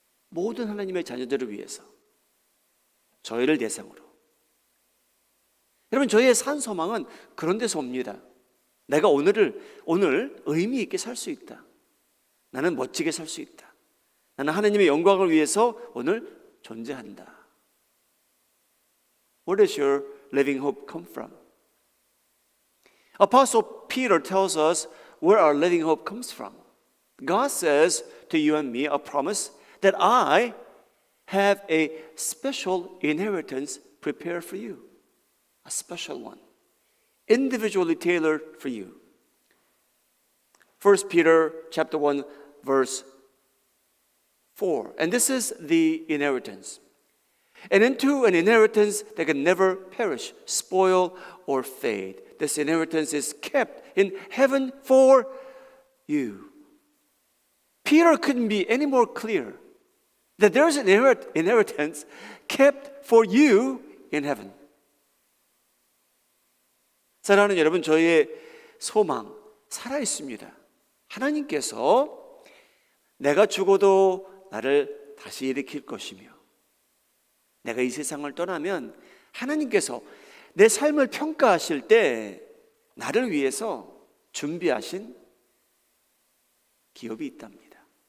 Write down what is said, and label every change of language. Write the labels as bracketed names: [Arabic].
[Korean] 모든 하나님의 자녀들을 위해서, 저희를 대상으로. 여러분, 저희의 산 소망은 그런 데서 옵니다. 내가 오늘 의미 있게 살 수 있다. 나는 멋지게 살 수 있다. 나는 하나님의 영광을 위해서 오늘 존재한다. [English] Where does your living hope come from? Apostle Peter tells us where our living hope comes from. God says to you and me a promise that I have a special inheritance prepared for you. A special one. Individually tailored for you. 1 Peter chapter 1 verse 4. And this is the inheritance. And into an inheritance that can never perish, spoil, or fade. This inheritance is kept in heaven for you. Peter couldn't be any more clear that there's an inheritance kept for you in heaven. [Korean] 사랑하는 여러분, 저희의 소망 살아있습니다. 하나님께서 내가 죽어도 나를 다시 일으킬 것이며, 내가 이 세상을 떠나면 하나님께서 내 삶을 평가하실 때 나를 위해서 준비하신 기업이 있답니다.